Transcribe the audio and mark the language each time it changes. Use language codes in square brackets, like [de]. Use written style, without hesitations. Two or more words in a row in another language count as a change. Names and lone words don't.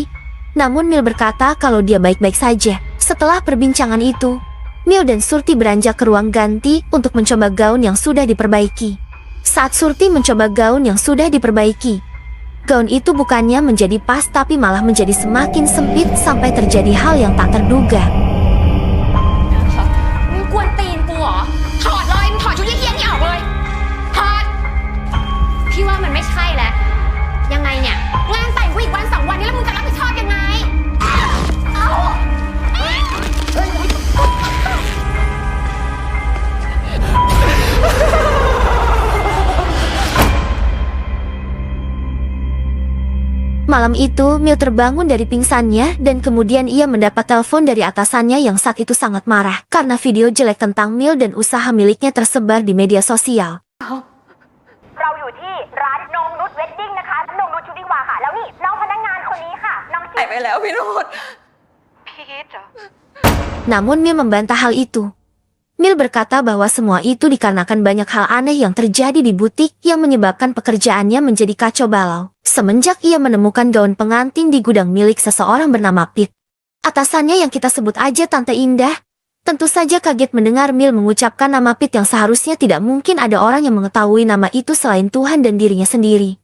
[id] Namun Mil berkata kalau dia baik-baik saja. Setelah perbincangan itu, Mil dan Surti beranjak ke ruang ganti untuk mencoba gaun yang sudah diperbaiki. Saat Surti mencoba gaun yang sudah diperbaiki, gaun itu bukannya menjadi pas tapi malah menjadi semakin sempit sampai terjadi hal yang tak terduga. [th] มึงกวนตีนกูเหรอถอดเลยมึงถอดชุดเหี้ยๆนี่ออกเลยถอดพี่ว่ามันไม่ใช่แล้วยังไงเนี่ยงานแต่งกูอีกวัน2 วันนี้แล้วมึงจะรับผิดชอบยังไงเอ้า [id] Malam itu, Mil terbangun dari pingsannya dan kemudian ia mendapat telepon dari atasannya yang saat itu sangat marah karena video jelek tentang Mil dan usaha miliknya tersebar di media sosial. [th] เราอยู่ที่ร้านนงนุชเวดดิ้งนะคะนงนุชชุติวาค่ะแล้วนี่น้องพนักงานคนนี้ค่ะน้องชื่อ ไปแล้วพี่โนด พีทเหรอ [id] Namun Mil membantah hal itu. Mil berkata bahwa semua itu dikarenakan banyak hal aneh yang terjadi di butik yang menyebabkan pekerjaannya menjadi kacau balau. Semenjak ia menemukan gaun pengantin di gudang milik seseorang bernama Pit. Atasannya yang kita sebut aja Tante Indah, tentu saja kaget mendengar Mil mengucapkan nama Pit yang seharusnya tidak mungkin ada orang yang mengetahui nama itu selain Tuhan dan dirinya sendiri.